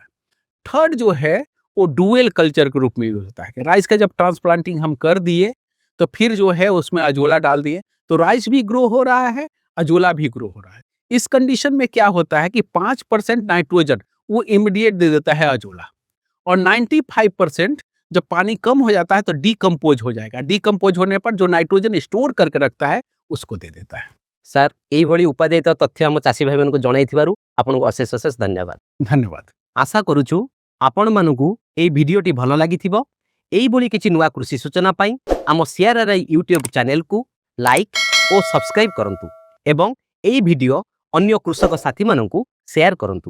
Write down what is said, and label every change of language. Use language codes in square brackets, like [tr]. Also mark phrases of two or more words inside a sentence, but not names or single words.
[hi] थर्ड जो है वो [en] dual culture [hi] के रूप में यूज होता है कि राइस का जब ट्रांसप्लांटिंग हम कर दिए तो फिर जो है उसमें अजोला डाल दिए, तो राइस भी ग्रो हो रहा है, अजोला भी ग्रो हो रहा है। इस कंडीशन में क्या होता है कि 5% नाइट्रोजन वो इमीडिएट दे देता है अजोला, और 95% जब पानी कम हो जाता है तो डीकम्पोज हो जाएगा। डीकम्पोज होने पर जो नाइट्रोजन स्टोर करके रखता है उसको दे देता है। [or] ସାର୍ ଏଇଭଳି ଉପାଦେୟିତ ତଥ୍ୟ ଆମ ଚାଷୀ ଭାଇମାନଙ୍କୁ ଜଣାଇଥିବାରୁ ଆପଣଙ୍କୁ ଅଶେଷ ଅଶେଷ ଧନ୍ୟବାଦ। [hi] धन्यवाद। [or] ଆଶା କରୁଛୁ ଆପଣମାନଙ୍କୁ ଏହି ଭିଡ଼ିଓଟି ଭଲ ଲାଗିଥିବ। ଏଇଭଳି କିଛି ନୂଆ କୃଷି ସୂଚନା ପାଇଁ ଆମ CRRI ୟୁଟ୍ୟୁବ୍ ଚ୍ୟାନେଲକୁ ଲାଇକ୍ ଓ ସବସ୍କ୍ରାଇବ୍ କରନ୍ତୁ ଏବଂ ଏହି ଭିଡ଼ିଓ ଅନ୍ୟ କୃଷକ ସାଥୀମାନଙ୍କୁ ସେୟାର କରନ୍ତୁ।